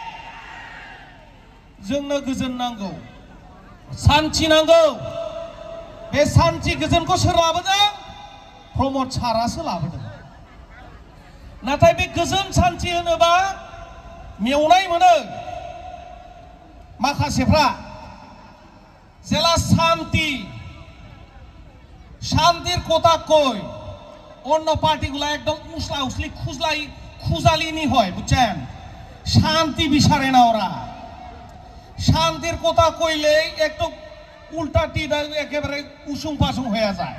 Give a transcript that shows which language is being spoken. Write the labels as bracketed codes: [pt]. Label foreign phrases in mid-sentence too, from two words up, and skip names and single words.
[brx] जोंनो गोजोन नांगौ, सान्थि नांगौ। बे सान्थि गोजोनखौ सोर लाबोदों? प्रमद सारासो लाबोदों। नाथाय बे गोजोन सान्थि होनोबा मेवनाय मोनो माखासेफ्रा। [bn] যেলা শান্তির কথা কই, অন্য পার্টিগুলা একদম উসলা উসলি খুজালিনি হয়, বুঝছেন? শান্তি বিচারে না ওরা। শান্তির কথা কইলেই একটু উল্টা টিটা একেবারে উসুং পাসুং হয়ে যায়।